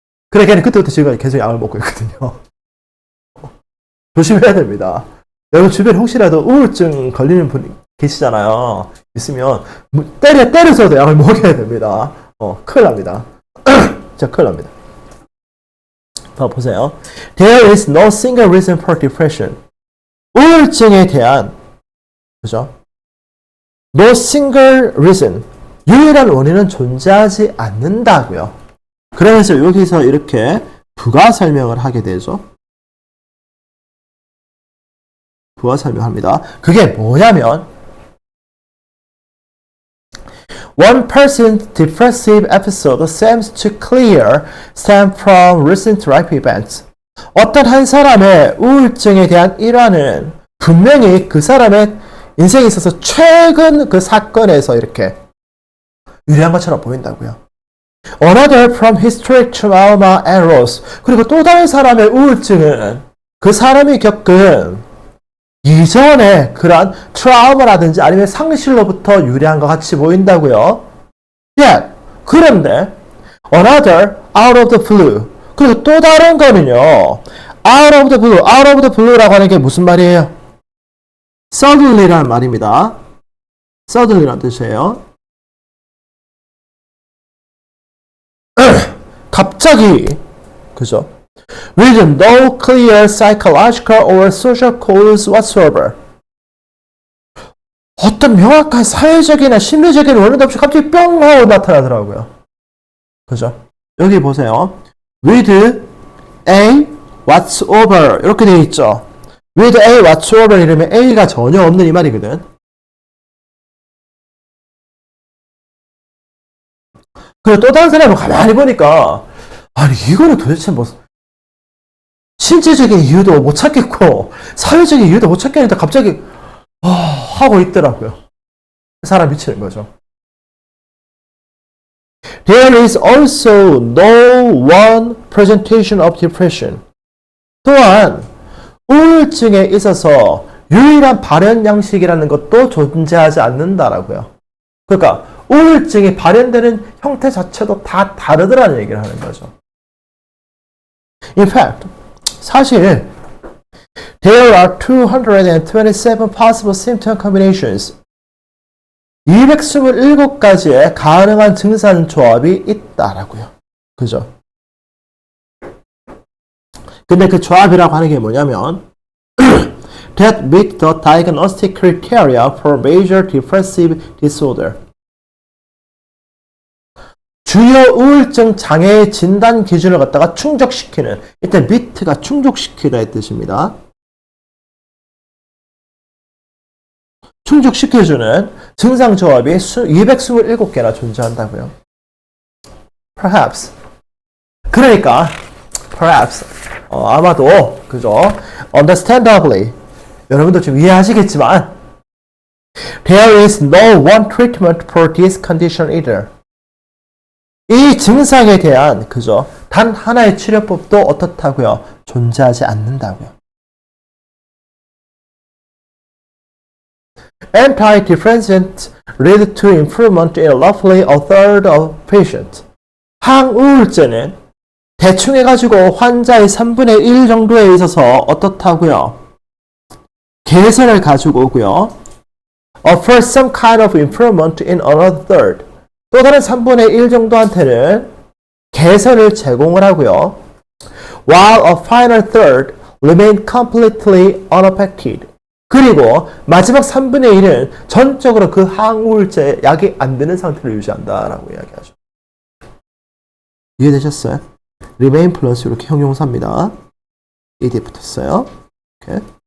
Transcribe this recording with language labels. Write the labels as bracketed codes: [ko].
[ko] 그래, 걔는 그때부터 지금 계속 약을 먹고 있거든요. 조심해야 됩니다. 여러분 주변에 혹시라도 우울증 걸리는 분 계시잖아요. 있으면 때려서도 약을 먹여야 됩니다. 큰일 납니다. 진짜 큰일 납니다. 더 보세요. [en] There is no single reason for depression. [ko] 우울증에 대한, 그죠? [en] No single reason. [ko] 유일한 원인은 존재하지 않는다고요. 그러면서 여기서 이렇게 부가 설명을 하게 되죠. 부가 설명합니다. 그게 뭐냐면 [en] One person's depressive episode seems to stem from recent life events. [ko] 어떤 한 사람의 우울증에 대한 일화는 분명히 그 사람의 인생에 있어서 최근 그 사건에서 이렇게 유래한 것처럼 보인다고요. [en] Another from historic trauma and loss. [ko] 그리고 또 다른 사람의 우울증은 그 사람이 겪은 이전에 그러한 트라우마라든지 아니면 상실로부터 유래한 것 같이 보인다고요. [en] Yet, [ko] 그런데 [en] another out of the blue. [ko] 그리고 또 다른 거는요. [en] out of the blue. out of the blue [ko] 라고 하는 게 무슨 말이에요? suddenly라는 말입니다. suddenly라는 뜻이에요. 갑자기, 그죠? [en] With no clear psychological or social cause whatsoever. [ko] 어떤 명확한 사회적이나 심리적인 원인도 없이 갑자기 뿅 하고 나타나더라고요. 그죠? 여기 보세요. [en] With a whatsoever [ko] 이렇게 되어 있죠. [en] With a whatsoever [ko] 이러면 A가 전혀 없는 이 말이거든. 그리고 또 다른 사람은 가만히 보니까 아니 이거는 도대체 뭐 신체적인 이유도 못 찾겠고 사회적인 이유도 못 찾겠는데 갑자기 하고 있더라고요. 사람 미치는 거죠. [en] There is also no one presentation of depression. [ko] 또한 우울증에 있어서 유일한 발현 양식이라는 것도 존재하지 않는다라고요. 그러니까 우울증이 발현되는 형태 자체도 다 다르더라는 얘기를 하는 거죠. [en] In fact, [ko] 사실 [en] there are 227 possible symptom combinations. [ko] 227가지의 가능한 증상 조합이 있다라고요. 그죠? 근데 그 조합이라고 하는 게 뭐냐면 [en] that meet the diagnostic criteria for major depressive disorder. [ko] 주요 우울증 장애의 진단 기준을 갖다가 충족시키는, 일단 meet가 충족시키다의 뜻입니다. 충족시켜주는 증상 조합이 227개나 존재한다고요. [en] Perhaps. [ko] 그러니까 perhaps 아마도 그죠? [en] Understandably [ko] 여러분도 좀 이해하시겠지만 [en] there is no one treatment for this condition either. [ko] 이 증상에 대한 그죠? 단 하나의 치료법도 어떻다고요? 존재하지 않는다고요. [en] Antidepressant lead to improvement in roughly a third of patients. [ko] 항우울제는 대충 해가지고 환자의 3분의 1 정도에 있어서 어떻다고요? 개선을 가지고 오고요. [en] Offer some kind of improvement in another third. [ko] 또 다른 3분의 1 정도한테는 개선을 제공을 하고요. [en] While a final third remain completely unaffected. [ko] 그리고 마지막 3분의 1은 전적으로 그 항우울제 약이 안 되는 상태를 유지한다라고 이야기하죠. 이해되셨어요? remain 플러스 이렇게 형용사입니다. ed 붙었어요. 오케이.